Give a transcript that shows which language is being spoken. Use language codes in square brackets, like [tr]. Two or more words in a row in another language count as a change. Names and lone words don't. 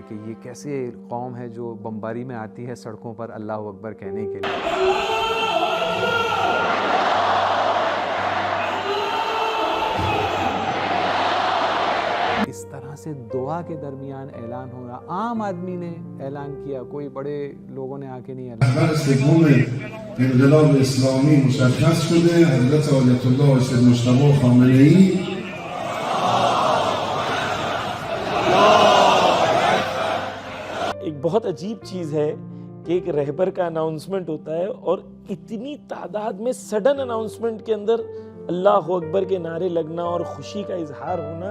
[ur] کہ یہ کیسے قوم ہے جو بمباری میں آتی ہے سڑکوں پر [ar] اللہ اکبر [ur] کہنے کے لیے. اس طرح سے دعا کے درمیان اعلان ہوا. عام آدمی نے اعلان کیا, کوئی بڑے لوگوں نے آ کے نہیں اعلان. [fa] رهبر سوم انقلاب اسلامی مشخص شده حضرت آیت الله سید مجتبی خامنه‌ای. [ur] ایک بہت عجیب چیز ہے کہ ایک رہبر کا اناؤنسمنٹ ہوتا ہے اور اتنی تعداد میں [en] sudden announcement [ur] کے اندر [ar] اللہ اکبر [ur] کے نعرے لگنا اور خوشی کا اظہار ہونا.